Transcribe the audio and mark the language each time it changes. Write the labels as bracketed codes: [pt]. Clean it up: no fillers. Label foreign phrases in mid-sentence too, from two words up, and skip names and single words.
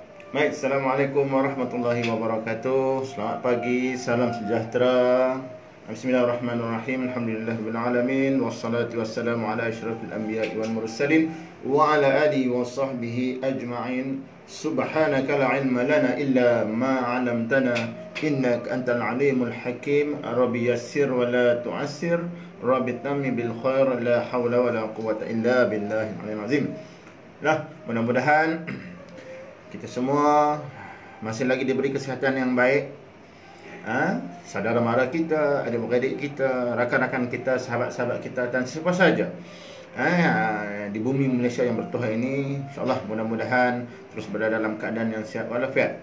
[ms] Baik, [ar] السلام عليكم ورحمة الله وبركاته. [ms] Selamat pagi, salam sejahtera. [ar] بسم الله الرحمن الرحيم. الحمد لله رب والصلاة والسلام على أشرف الأنبياء والمرسلين وعلى آله وصحبه أجمعين. سبحانك لا علم لنا إلا ما علمتنا إنك أنت العليم الحكيم. رب يسر ولا تعسر. رب تمم بالخير، لا حول ولا قوة إلا بالله العلي العظيم. [ms] Nah, mudah-mudahan kita semua masih lagi diberi kesihatan yang baik. Saudara mara kita, adik-beradik kita, rakan-rakan kita, sahabat-sahabat kita dan siapa saja di bumi Malaysia yang bertuhan ini, insyaAllah mudah-mudahan terus berada dalam keadaan yang sihat walafiat.